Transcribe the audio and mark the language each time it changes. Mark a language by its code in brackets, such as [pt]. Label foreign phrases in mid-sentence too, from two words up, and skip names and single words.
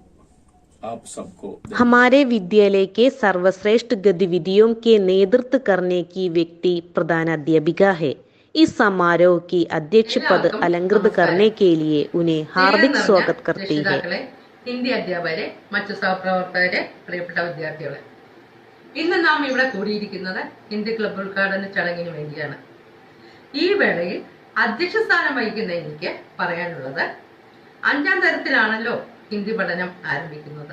[hi] आप सबको हमारे विद्यालय के सर्वश्रेष्ठ गतिविधियों के नेतृत्व करने की व्यक्ति प्रधान अध्यापिका है। इस समारोह की अध्यक्ष पद अलंकृत करने के लिए उन्हें हार्दिक स्वागत करती है। [ml] हिंदी अध्यापകരെ, മറ്റു സഹപ്രവർത്തകരെ, പ്രിയപ്പെട്ട വിദ്യാർത്ഥികളെ, ഇന്ന് നാം ഇവിടെ കൂടിയിരിക്കുന്നത് ഹിന്ദി ക്ലബ്ബ് ഉദ്ഘാടന ചടങ്ങിന് വേണ്ടിയാണ്. ഈ വേളയിൽ അധ്യക്ഷ സ്ഥാനം വഹിക്കുന്ന എനിക്ക് പറയാനുള്ളത്, 5ാം തരത്തിലാണല്ലോ ഹിന്ദി പഠനം ആരംഭിക്കുന്നത്.